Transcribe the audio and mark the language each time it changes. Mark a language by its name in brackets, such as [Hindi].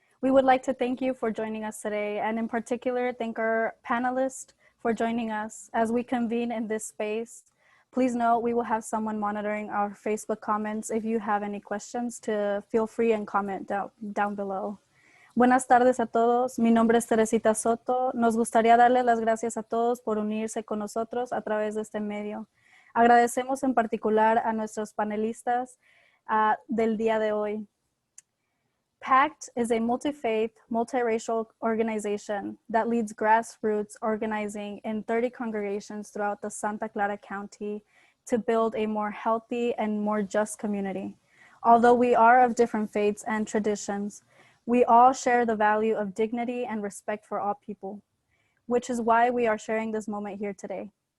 [English] We would like to thank you for joining us today, and in particular, thank our panelists for joining us as we convene in this space. Please note we will have someone monitoring our Facebook comments. If you have any questions, to feel free and comment down below. [Spanish] Buenas tardes a todos. Mi nombre es Teresita Soto. Nos gustaría darles las gracias a todos por unirse con nosotros a través de este medio. Agradecemos en particular a nuestros panelistas del día de hoy. [English] PACT is a multi-faith, multiracial organization that leads grassroots organizing in 30 congregations throughout the Santa Clara County to build a more healthy and more just community. Although we are of different faiths and traditions, we all share the value of dignity and respect for all people, which is why we are sharing this moment here today.